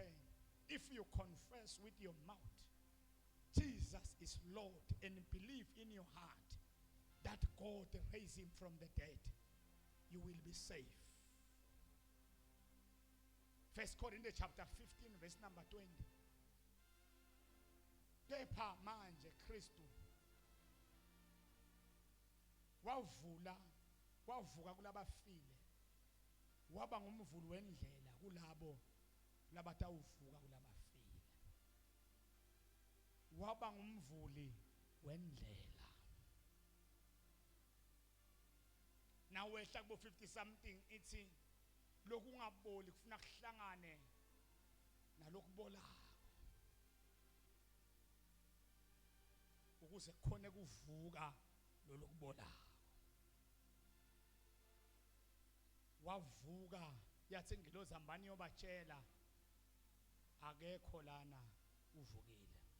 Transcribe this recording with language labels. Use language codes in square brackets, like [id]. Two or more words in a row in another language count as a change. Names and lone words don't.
[en] If you confess with your mouth Jesus is Lord and believe in your heart that God raised him from the dead, you will be safe. First Corinthians chapter 15 verse number 20. [ss] Kepha manje Kristu wavuka kulabafile, waba ngumvuli wendlela kulabo labatawuvuka kulabafile. Waba ngumvuli wendlela. Nawe ehla kubo 50 something ithi lokhu ungaboli kufuna kuhlangane nalokubolayo ukuze khone kuvuka lokubolayo. Wavuka yathi ingilozi ambani yobatshela akekho lana uvukile.